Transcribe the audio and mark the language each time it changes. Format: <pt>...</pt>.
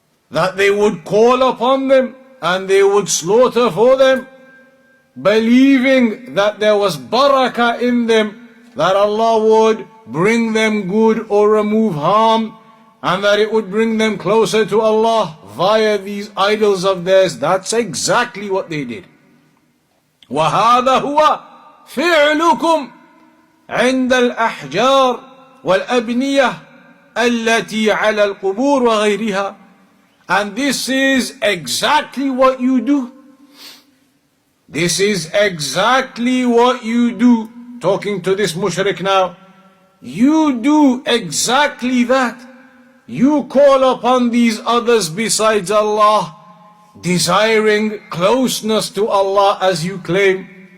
<en>That they would call upon them and they would slaughter for them, believing that there was barakah in them, that Allah would bring them good or remove harm, and that it would bring them closer to Allah via these idols of theirs. That's exactly what they did.</en> <ar>وَهَذَا هُوَ فِعْلُكُمْ عند الأحجار والأبنية التي على القبور وغيرها.</ar> <en>And this is exactly what you do. This is exactly what you do. Talking to this mushrik now. You do exactly that. You call upon these others besides Allah, desiring closeness to Allah as you claim.</en>